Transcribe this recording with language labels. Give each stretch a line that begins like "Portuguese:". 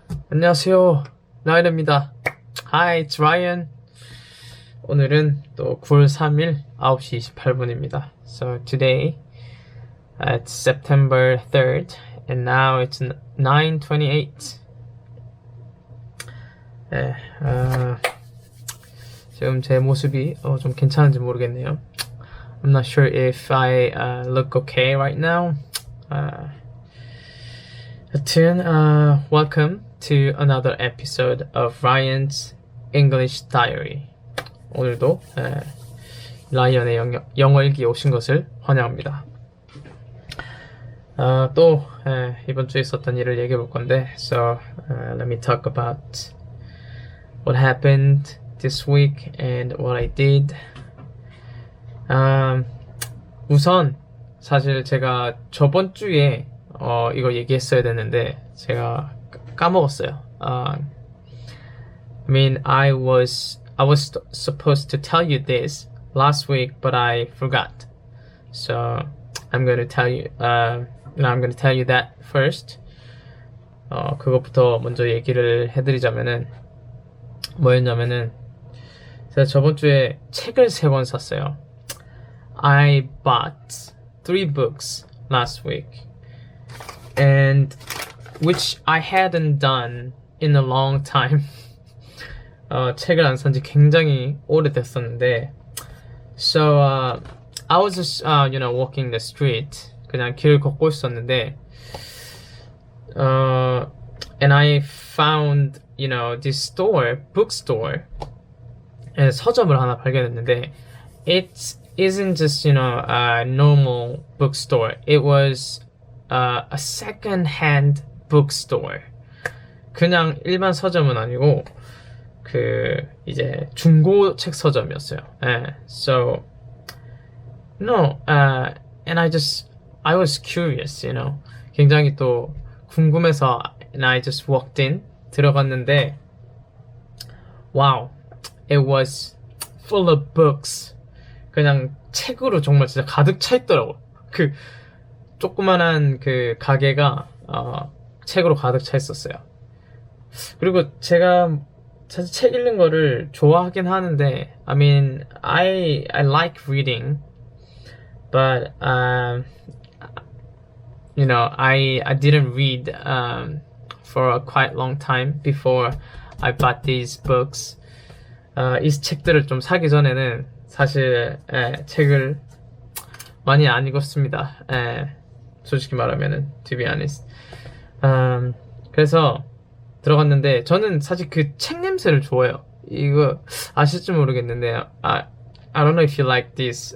Korean: 안녕하세요, 라이언입니다.
English: Hi, it's Ryan.
Korean: 오늘은 또 9월 3일 9시 28분입니다.
English: So today it's September 3rd and now it's 9:28.
Korean: 네, 지금 제 모습이 좀 괜찮은지 모르겠네요.
English: I'm not sure if I look okay right now.
Korean: 하여튼
English: welcome to another episode of Ryan's English Diary.
Korean: 오늘도 라이언의 영어일기에 오신 것을 환영합니다. 또 이번 주에 있었던 일을 얘기해 볼 건데,
English: so let me talk about what happened this week and what I did.
Korean: 우선 사실 제가 저번 주에 이거 얘기했어야 되는데 제가 까먹었어요.
English: I mean, I was supposed to tell you this last week, but I forgot. So I'm going to tell you. I'm going to tell you that first.
Korean: 그것부터 먼저 얘기를 해드리자면은 뭐였냐면은 제가 저번 주에 책을 3권 샀어요.
English: I bought 3 books last week, and which I hadn't done in a long time.
Korean: 책을 안 산지 굉장히 오래됐었는데,
English: so I was just walking the street,
Korean: 그냥 길 걷고 있었는데,
English: and I found this store, bookstore,
Korean: 서점을 하나 발견했는데,
English: it isn't just a normal bookstore. It was a second-hand bookstore.
Korean: 그냥 일반 서점은 아니고 이제 중고 책 서점이었어요.
English: So and I was curious,
Korean: 굉장히 또 궁금해서,
English: and I just walked in,
Korean: 들어갔는데,
English: wow, it was full of books.
Korean: 그냥 책으로 정말 진짜 가득 차 있더라고. 조그만한 가게가 책으로 가득 차 있었어요. 그리고 제가 사실 책 읽는 거를 좋아하긴 하는데,
English: I mean, I like reading, but I didn't read for a quite long time before I bought these books.
Korean: 이 책들을 좀 사기 전에는 사실 책을 많이 안 읽었습니다. 솔직히 말하면은,
English: to be honest.
Korean: 그래서 들어갔는데, 저는 사실 그 책 냄새를 좋아해요. 이거 아실지 모르겠는데,
English: I don't know if you like this.